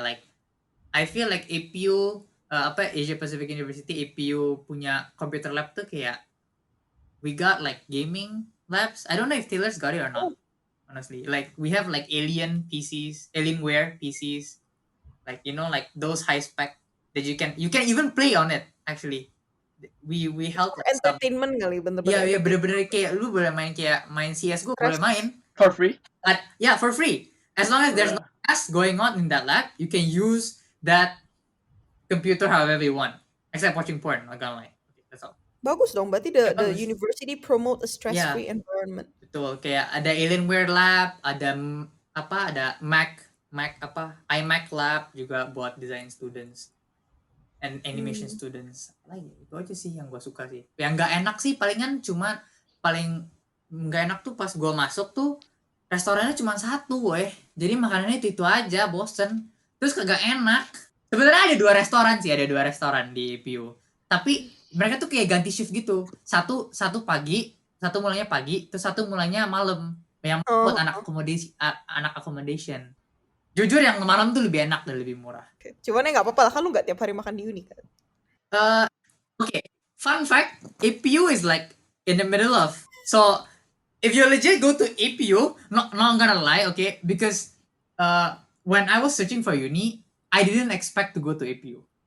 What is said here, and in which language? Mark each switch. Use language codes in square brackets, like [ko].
[en] Like I feel like APU Asia Pacific University APU punya computer lab [id] tuh kayak [en] we got like gaming labs. I don't know if Taylor's got it or not. Honestly, like we have like Alienware PCs, like like those high spec that you can even play on it. Actually, we help like [id] entertainment kali bener-bener. Iya bener-bener kayak lu boleh main CS gue boleh main [en] for free. For free. As long as there's no class going on in that lab, you can use that computer however you want, except watching porn. Not gonna lie. Okay, that's all. [id] Bagus dong, berarti [en] the university promote a stress-free environment. [id] Betul, kayak ada Alienware lab, ada Mac iMac lab juga buat [en] design students and animation students. [id] Lagi itu aja sih yang gue suka sih. Yang nggak enak sih paling nggak enak tuh pas gue masuk tuh restorannya cuma 1 weh. Jadi makanannya itu aja, bosen. Terus kagak enak. Sebenarnya ada 2 restoran di APU. Tapi mereka tuh kayak ganti shift gitu. Satu pagi, satu mulainya pagi, terus satu mulainya malam. Yang buat anak accommodation. Jujur yang malam tuh lebih enak dan lebih murah. Cuman ya nggak apa-apa lah, kan lu nggak tiap hari makan di uni kan. [en] Okay. Fun fact, APU is like in the middle of. So if you legit go to APU, not gonna lie, okay, because when I was searching for uni, I didn't expect to go to APU.